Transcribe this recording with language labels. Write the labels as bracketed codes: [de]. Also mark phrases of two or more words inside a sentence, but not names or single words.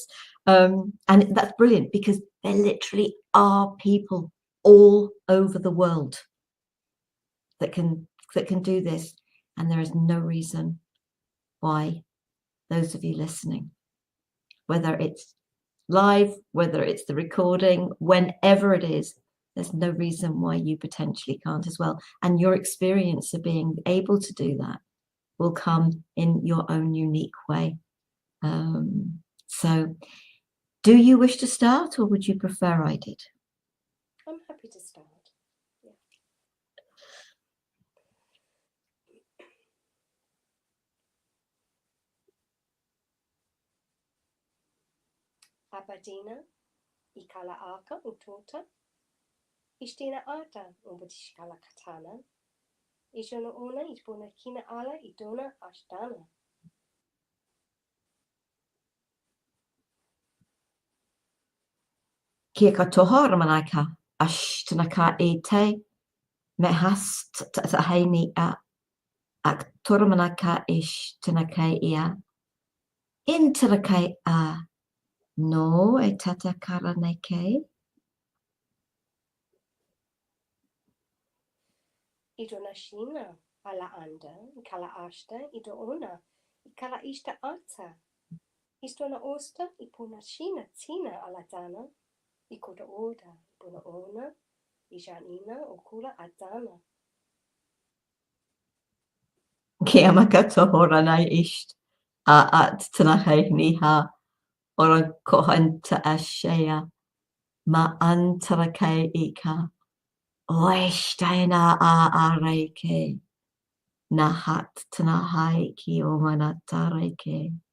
[en] And that's brilliant, because there literally are people all over the world that can do this, and there is no reason why those of you listening, whether it's live, whether it's the recording, whenever it is, there's no reason why you potentially can't as well. And your experience of being able to do that will come in your own unique way. So do you wish to start, or would you prefer I did? I'm happy to start. Yeah. Abadina, ikala aka utota, ishtina ata ubutishkala katana, ishona ona itbona kina ala idona ashtana. Kia katoha ramanaka ashtanaka e te me hast haini a ak tormanaka ish tanakai ia interakai a no e tata karaneke. Idona shina ala anda, ikala ashta, ido ona, ikala ishta ata. Istona osta, ipona shina tina ala dana, ikoda oda, ipona ona, ijanina okula adana. Kia makatoho ranai isht a at tanakai niha ora kohanta ashea ma antarakai ika oeshtaina a areke nahat tanahai ki o manatareke.